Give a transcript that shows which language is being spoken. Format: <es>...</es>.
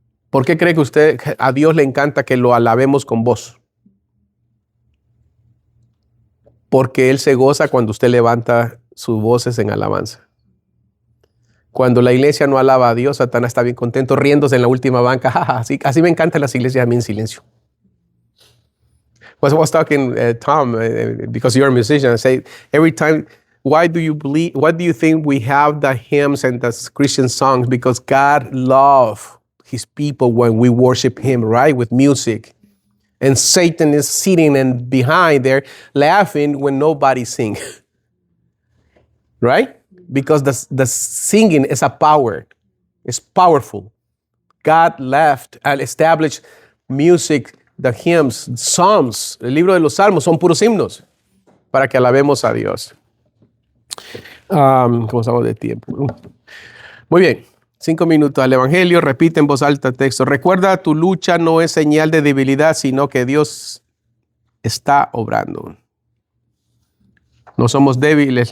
<es>¿Por qué cree que a Dios le encanta que lo alabemos con voz? Porque Él se goza cuando usted levanta sus voces en alabanza. Cuando la iglesia no alaba a Dios, Satanás está bien contento, riéndose en la última banca. Así me encantan las iglesias a mí en silencio.</es> <en>I was talking, Tom, because you're a musician, I say, every time, what do you think we have the hymns and the Christian songs? Because God loves his people when we worship him, right? With music. And Satan is sitting and behind there laughing when nobody sings. Right? Because the singing is a power. It's powerful. God left and established music, the hymns, Psalms.</en> <es>El libro de los Salmos son puros himnos para que alabemos a Dios. ¿Cómo estamos de tiempo? Muy bien. 5 minutos al Evangelio. Repite en voz alta el texto. Recuerda, tu lucha no es señal de debilidad, sino que Dios está obrando. No somos débiles.</es>